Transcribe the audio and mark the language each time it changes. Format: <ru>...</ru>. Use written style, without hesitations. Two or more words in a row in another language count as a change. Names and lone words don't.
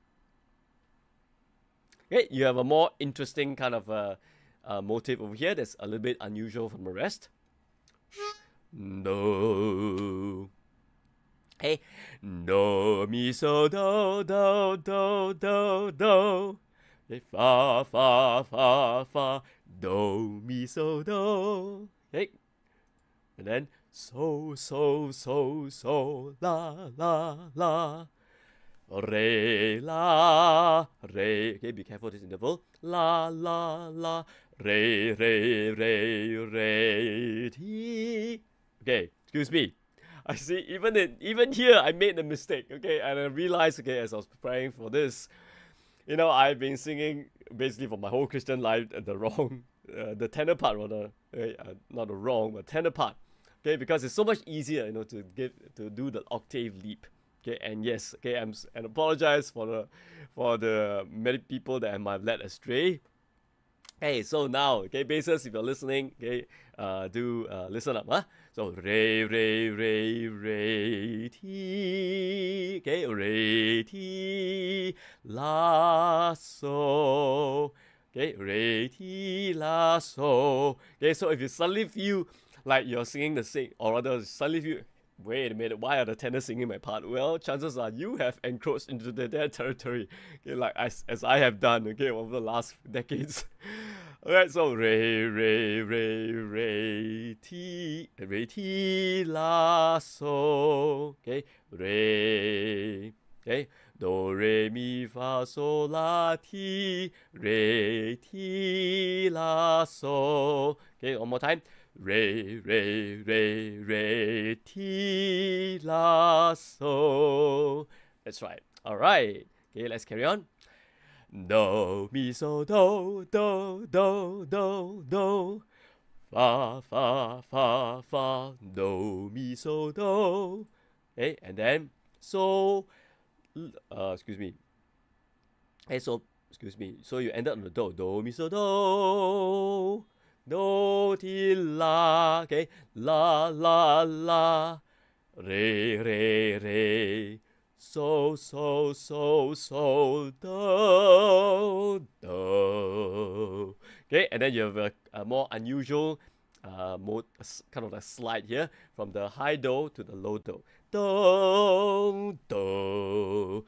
<en>Okay, you have a more interesting kind of motive over here that's a little bit unusual from the rest. Do. Hey, do, mi, so, do, do, do, do, do. Okay, fa, fa, fa, fa, do, mi, so, do. Okay, and then so, so, so, so, la, la, la. Re, la, re. Okay, be careful this interval. La, la, la. Re, re, re, re, ti. Okay, excuse me. I see, even here, I made a mistake, okay? And I realized, okay, as I was preparing for this, you know, I've been singing basically for my whole Christian life the wrong, the tenor part rather, not the wrong, but tenor part, okay? Because it's so much easier, you know, to do the octave leap, okay? And yes, okay, and apologize for the many people that I might have led astray. Hey, so now, okay, basses, if you're listening, okay, do listen up, huh? So re, re, re, re, ti, okay, re, ti, la, so, okay, re, ti, la, so. Okay, so if you suddenly feel like you're singing the same, or rather suddenly feel, wait a minute, why are the tenors singing my part? Well, chances are you have encroached into their territory, okay, like as I have done, okay, over the last decades. Alright, so re, re, re, re, ti, la, so, okay, re, okay, do, re, mi, fa, sol, la, ti, re, ti, la, so, okay, one more time, re, re, re, re, ti, la, so, that's right, alright, okay, let's carry on. Do, mi, so, do, do, do, do, do. Fa, fa, fa, fa, do, mi, so, do. Okay, and then so, excuse me. Hey, so, excuse me. So you ended on the do, do, mi, so, do. Do, ti, la. Okay, la, la, la. Re, re, re. So, so, so, so, do, do. Okay, and then you have a more unusual mode, kind of a slide here from the high do to the low do. Do, do.</en>